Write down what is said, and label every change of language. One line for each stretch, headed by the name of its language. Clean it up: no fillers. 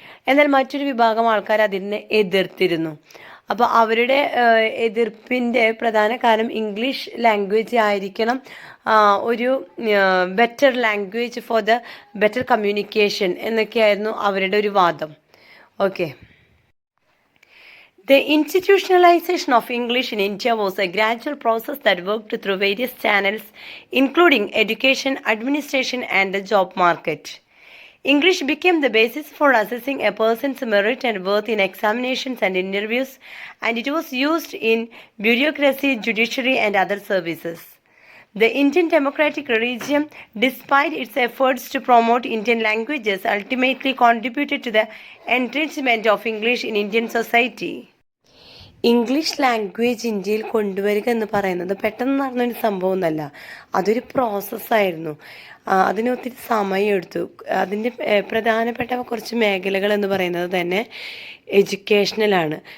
Malayalam: എന്നാൽ മറ്റൊരു വിഭാഗം ആൾക്കാർ അതിനെ എതിർത്തിരുന്നു. അപ്പോൾ അവരുടെ എതിർപ്പിൻ്റെ പ്രധാന കാരണം ഇംഗ്ലീഷ് ലാംഗ്വേജ് ആയിരിക്കണം
English: ഒരു better language for the better communication
Malayalam: എന്നൊക്കെയായിരുന്നു അവരുടെ ഒരു വാദം. Okay.
English: The institutionalization of English in India was a gradual process that worked through various channels, including education, administration, and the job market. English became the basis for assessing a person's merit and worth in examinations and interviews, and it was used in bureaucracy, judiciary, and other services. The Indian democratic regime, despite its efforts to promote Indian languages, ultimately contributed to the entrenchment of English in Indian society.
Malayalam: English language ഇന്ത്യയിൽ കൊണ്ടുവരിക എന്ന് പറയുന്നത് പെട്ടെന്ന് നടന്നൊരു സംഭവമൊന്നുമല്ല. അതൊരു പ്രോസസ്സായിരുന്നു. അതിന് ഒത്തിരി സമയമെടുത്തു. അതിൻ്റെ പ്രധാനപ്പെട്ട കുറച്ച് മേഖലകൾ എന്ന് പറയുന്നത് തന്നെ എഡ്യൂക്കേഷണലാണ്.